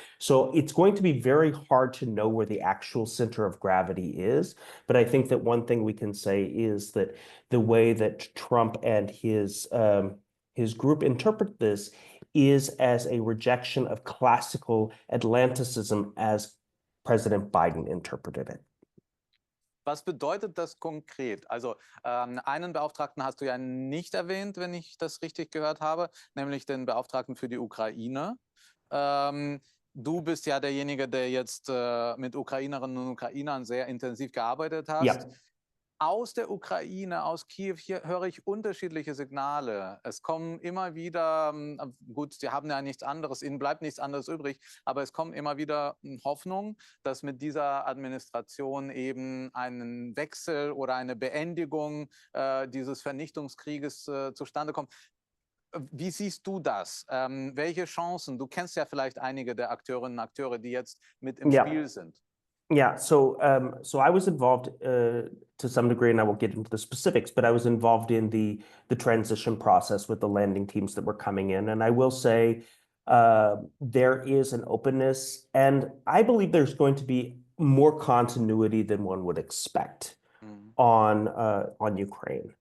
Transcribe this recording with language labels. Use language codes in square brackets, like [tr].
[en] So it's going to be very hard to know where the actual center of gravity is. But I think that one thing we can say is that the way that Trump and his group interpret this is as a rejection of classical Atlanticism as President Biden interpreted it. [de] Was bedeutet das konkret? Also einen Beauftragten hast du ja nicht erwähnt, wenn ich das richtig gehört habe, nämlich den Beauftragten für die Ukraine. Du bist ja derjenige, der jetzt mit Ukrainerinnen und Ukrainern sehr intensiv gearbeitet hast. Ja. Aus der Ukraine, aus Kiew, hier höre ich unterschiedliche Signale. Es kommen immer wieder, gut, sie haben ja nichts anderes, ihnen bleibt nichts anderes übrig, aber es kommen immer wieder Hoffnung, dass mit dieser Administration eben ein Wechsel oder eine Beendigung dieses Vernichtungskrieges zustande kommt. Wie siehst du das? Welche Chancen? Du kennst ja vielleicht einige der Akteurinnen und Akteure, die jetzt mit im Spiel sind. [en] Yeah, so I was involved to some degree, and I won't get into the specifics, but I was involved in the transition process with the landing teams that were coming in. And I will say there is an openness, and I believe there's going to be more continuity than one would expect on Ukraine.